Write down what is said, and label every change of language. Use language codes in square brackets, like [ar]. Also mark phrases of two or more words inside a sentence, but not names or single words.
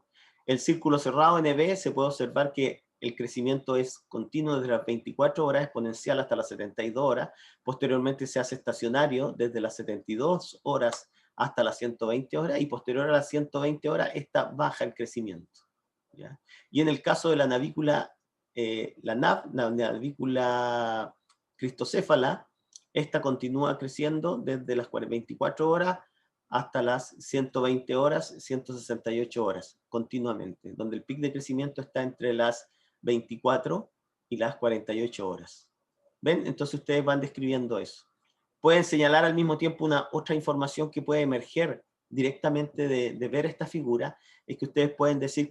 [es] El círculo cerrado NB se puede observar que el crecimiento es continuo desde las 24 horas, exponencial hasta las 72 horas. Posteriormente se hace estacionario desde las 72 horas hasta las 120 horas, y posterior a las 120 horas, esta baja el crecimiento. ¿Ya? Y en el caso de la navícula, la navícula cristocéfala, esta continúa creciendo desde las 24 horas hasta las 120 horas, 168 horas, continuamente, donde el pic de crecimiento está entre las 24 y las 48 horas. ¿Ven? Entonces ustedes van describiendo eso. Pueden señalar al mismo tiempo otra información que puede emerger directamente de ver esta figura, es que ustedes pueden decir